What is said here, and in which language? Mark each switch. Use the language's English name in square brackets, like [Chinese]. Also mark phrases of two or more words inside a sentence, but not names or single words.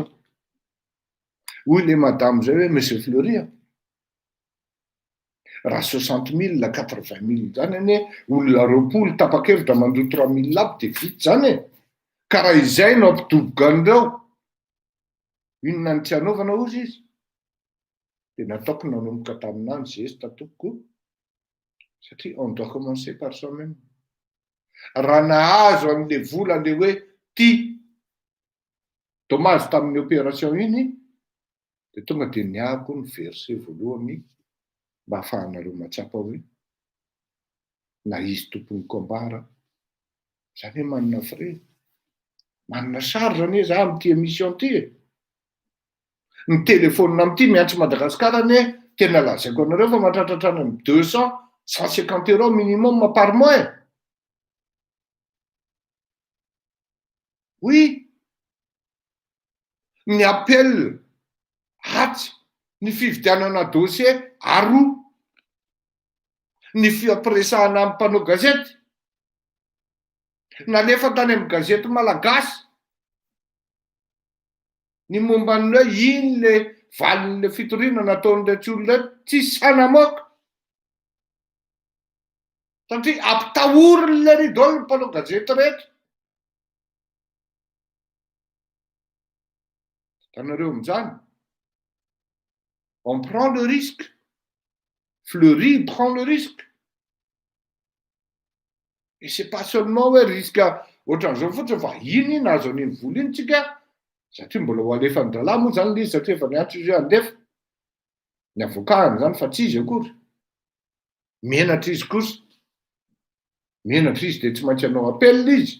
[Malagasy] Hoy le madame zay hoe Monsieur Fleury, raha 60 000 na 80 000 zany ane olona 20 tapa-kevitra mandoa 3 000 aby dia vita zany e. Ka raha izay no ampidoboka an'ireo, inona ny tsy hanaovana ozy izy? Dia nataoko nanomboka tamin'any zesta tokoa. [French] Satria on doit commencer par soi-même. [Malagasy] Raha nahazo an'le vola le hoe ty Tomazy tamin'ny opération iny, dia tonga dia niako ny verset voalohany mba hahafahanareo matsapa hoe na izy tompony kombara, zany hoe manana fre, manana sary zany hoe za amin'ity émission ty e. Ny téléphone amin'ity miantso Madagasikara ane tena lazaiko anareo fa mahatratratra ny 200-150 € [French] minimum par mois. Oui, [Malagasy] ny appel atsy, ny fividianana dossier aroa, ny fiampiresahana amin'ny mpanao gazety, nalefa tany amin'ny gazety malagasy, ny momba ny hoe iny le valin'le fitoriana nataon'le tsy olona tsy sanamoaka. Satria ampitahorin'le ridôle ny mpanao gazety rehetra. Hitanareo amin'izany. [French] On prend le risque. Fleury prend le risque. Et c'est pas seulement [Malagasy] hoe risque ohatran'izao fotsiny fa iny nahazo an'iny vola iny tsika, satria mbola ho alefany dalahy moa zany izy satria efa niantso izy handefa. Ny avokahany zany fa tsy izy akory. Menatra izy kosa. Menatra izy dia tsy maintsy hanao appel izy.